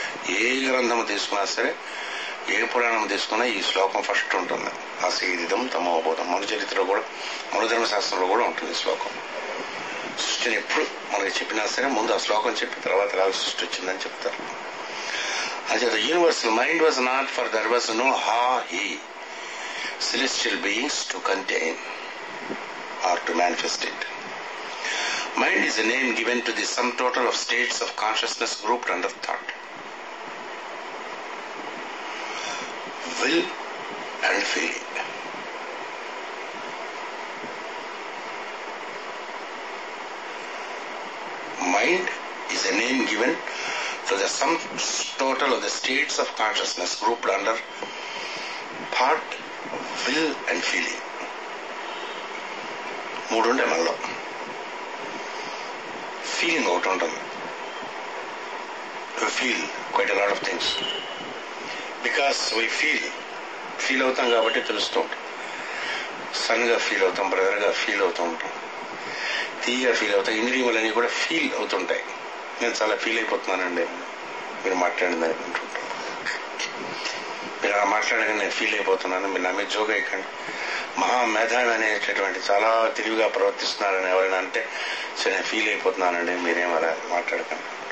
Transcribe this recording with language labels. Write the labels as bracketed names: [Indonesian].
[Telugu] ఏ గ్రంథం తీసుకున్నా సరే, ఏ పురాణం తీసుకున్నా ఈ శ్లోకం ఫస్ట్ ఉంటుంది. అసీరితం తమోభూతం. మన చరిత్రలో కూడా, మన ధర్మశాస్త్రంలో కూడా ఉంటుంది ఈ శ్లోకం. సృష్టిని ఎప్పుడు మనకి చెప్పినా సరే ముందు ఆ శ్లోకం చెప్పి తర్వాత ఎలా సృష్టి వచ్చిందని చెప్తారు. [English] అంటే the universal mind was not, for there was no he celestial beings to contain or to manifest it. Mind is a name given to the sum total of states of consciousness grouped under thought, will and feeling. Mind is a name given to the sum total of the states of consciousness grouped under thought, will and feeling. [Telugu] మూడు ఉండే మనలో. Feeling ఒకటి ఉంటుంది. [English] We feel quite a lot of things because we [Telugu] feel అవుతాం కాబట్టి తెలుస్తూ ఉంటాం. సన్గా feel అవుతాం, బ్రదర్గా ఫీల్ అవుతూ ఉంటాం, తీగా ఫీల్ అవుతాం. ఇంద్రియములన్నీ కూడా ఫీల్ అవుతుంటాయి. నేను చాలా ఫీల్ అయిపోతున్నానండి మీరు మాట్లాడిందని అనుకుంటుంటాం. మీరు అలా మాట్లాడగా నేను ఫీల్ అయిపోతున్నాను, మీరు నా మీద జోక్ అయ్యకండి, మహామేధావి అనేటటువంటి చాలా తెలివిగా ప్రవర్తిస్తున్నారని ఎవరైనా అంటే సరే నేను ఫీల్ అయిపోతున్నానండి మీరేం అలా మాట్లాడకండి.